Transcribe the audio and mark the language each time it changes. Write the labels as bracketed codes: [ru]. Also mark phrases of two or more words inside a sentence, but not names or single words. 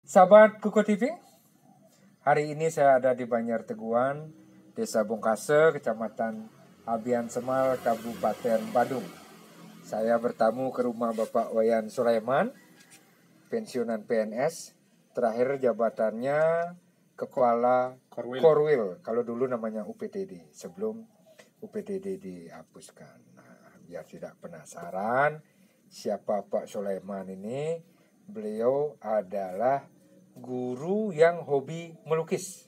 [id] Sahabat Kuku TV, hari ini saya ada di Banjar Teguan, Desa Bongkase, Kecamatan Abian Semal, Kabupaten Badung. Saya bertamu ke rumah Bapak Wayan Sulaiman, pensiunan PNS, terakhir jabatannya Kepala Korwil, kalau dulu namanya UPTD, sebelum UPTD dihapuskan. Nah, biar tidak penasaran siapa Pak Sulaiman ini, beliau adalah guru yang hobi melukis.